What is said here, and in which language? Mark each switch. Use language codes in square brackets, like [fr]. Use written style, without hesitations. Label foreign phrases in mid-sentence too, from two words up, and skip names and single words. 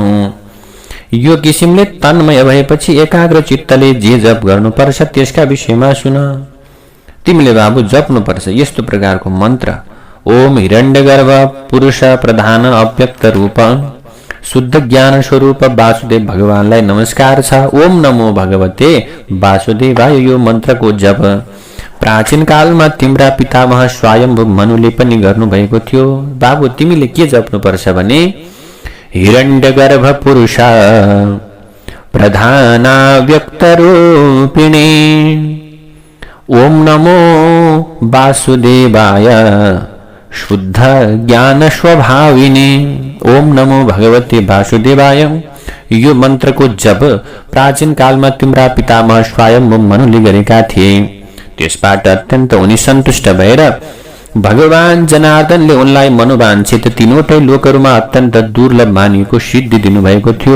[ne] यो किसिमले तन्मय भएपछि एकाग्र चित्तले जे जप गर्नुपर्छ त्यसका विषयमा सुन। तिमीले बाबु जप्नुपर्छ यस्तो प्रकारको मन्त्र, ओम हिरण्यगर्भ पुरुष प्रधान अव्यक्त रूप शुद्ध ज्ञान स्वरूप वासुदेव भगवानलाई नमस्कार छ। [sa] ओम नमो भगवते वासुदेवाय [ne] यो मन्त्रको जप प्राचीन कालमा तिम्रा पितामह स्वयम्भू मनुले पनि गर्नुभएको थियो। बाबु, तिमीले के जप्नुपर्छ भने [sa] हिरण्यगर्भ पुरुष प्रधानाव्यक्त रूपिणे ओम नमो वासुदेवाय शुद्ध ज्ञान स्वभाविने। ओम नमो भगवते वासुदेवाय [ne] यो मन्त्रको जप प्राचीन कालमा तिम्रा पितामह स्वयम्भू मनुले गरेका थिए। त्यसबाट अत्यन्त उनी सन्तुष्ट भएर भगवान जनार्दनले उनलाई मनोवाञ्छित तीनवटै लोकहरूमा अत्यन्त दुर्लभ मानिएको सिद्धि दिनुभएको थियो।